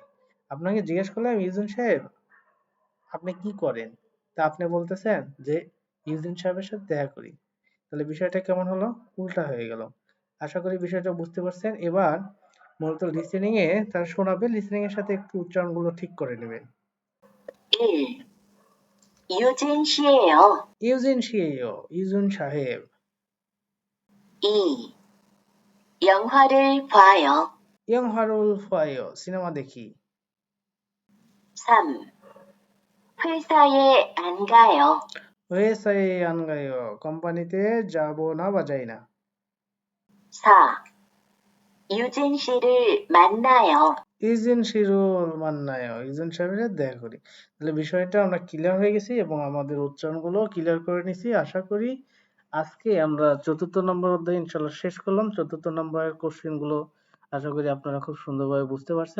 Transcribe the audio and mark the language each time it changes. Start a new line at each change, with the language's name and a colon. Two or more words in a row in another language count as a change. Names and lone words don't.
Bangla: আপনাকে জিজ্ঞেস করলাম ইউজিন সাহেব আপনি কি করেন, তা আপনি বলতেছেন যে ইউজিন সাহেবের সাথে দেখা করি। তাহলে বিষয়টা কেমন হলো, উল্টা হয়ে গেল। আশা করি বিষয়টা বুঝতে পারছেন। এবার মূলত লিসেনিং এ তারা শোনাবে, লিসেনিং এর সাথে একটু উচ্চারণগুলো ঠিক করে নেবেন। 1.
Korean: 유진 씨예요.
Bangla: ইউজিন 씨예요. ইউজিন সাহেব। 2.
Korean: 영화를 봐요. 영화를 봐요.
Bangla: সিনেমা দেখি। 3.
Korean: 회사에 안 가요. 회사에 안 가요.
Bangla: কোম্পানিতে যাব না বা যাই না। 4.
Korean: 유진 씨를 만나요. 유진 씨를 만나요
Bangla: ইউজিন সাহেবের দেখা করি। তাহলে বিষয়টা আমরা ক্লিয়ার হয়ে গেছি এবং আমাদের উচ্চারণগুলো ক্লিয়ার করে নিছি। আশা করি আজকে আমরা ৪র্থ নম্বর অধ্যায় ইনশাআল্লাহ শেষ করলাম। ৪র্থ নম্বরের কোশ্চেন গুলো আশা করি আপনারা খুব সুন্দরভাবে বুঝতে পারছেন।